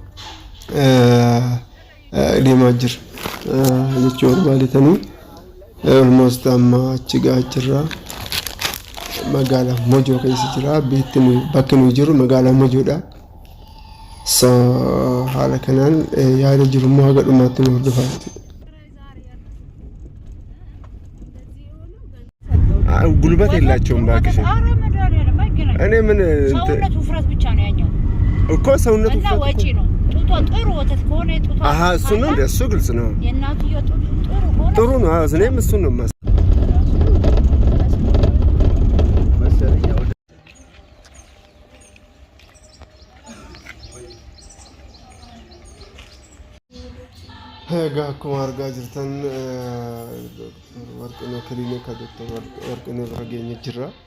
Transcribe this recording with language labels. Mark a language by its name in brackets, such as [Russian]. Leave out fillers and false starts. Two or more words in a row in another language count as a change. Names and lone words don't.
[Oromo] deemaa jira jechuudha baalitanii almost amma achi gahaa jirra magaalaa Mojoo keessa jira bakki nuyi jiru magaalaa Mojoodha soo haala kanaan yaada jiru immoo haga dhumaatti nu hordofaa [Amharic] ጉልበት የላቸውም ባክሽ እኔ ምን ሰውነቱ ፍረት ብቻ ነው ያኛው እኮ ሰውነቱ ፍረት ወጪ ነው ጡቷ ጥሩ ወተት ከሆነ ጡቷ አሃ እሱ ነው እሱ ግልጽ ነው የእናትየው ጡት ጥሩ ነው እኔም እሱ ነው ማስ [Oromo] Egaa akkuma argaa jirtan warqinee kiliinika doktor warqinee bira geenye jirra.